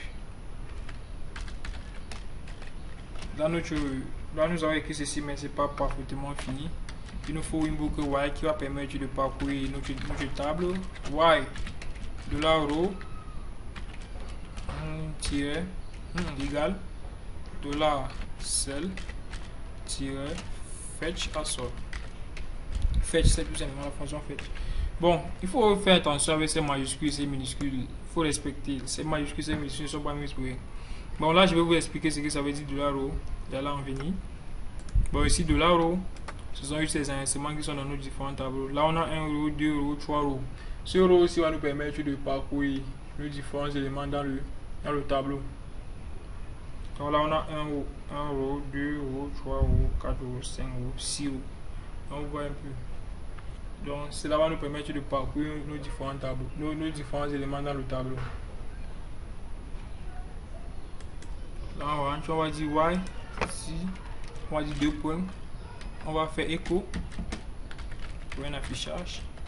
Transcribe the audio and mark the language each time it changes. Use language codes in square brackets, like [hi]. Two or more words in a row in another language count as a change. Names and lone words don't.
[fr] Là, nous avons écrit ceci, mais c'est pas parfaitement fini. Il nous faut une boucle while qui va permettre de parcourir notre tableau. While de la row égal $cell fetch assort. Fetch, c'est tout simplement la fonction fetch. Bon, il faut faire attention avec ces majuscules et ces minuscules. Il faut respecter ces majuscules et ces minuscules ne sont pas mises pour rien. Bon, là je vais vous expliquer ce que ça veut dire $row. Là on venir. Bon, ici $row, ce sont juste les instruments qui sont dans nos différents tableaux. Là on a 1 row, 2 rows, 3 rows. Ce row aussi va nous permettre de parcourir les différents éléments dans le tableau. Donc là on a 1 row, 2 rows, 3 rows, 4 rows, 5 rows, 6 rows. Donc vous voyez un peu. Donc cela va nous permettre de parcourir nos différents tableaux, nos différents éléments dans le tableau. Là on va dire y, ici, on va dire 2 points. On va faire écho pour un affichage.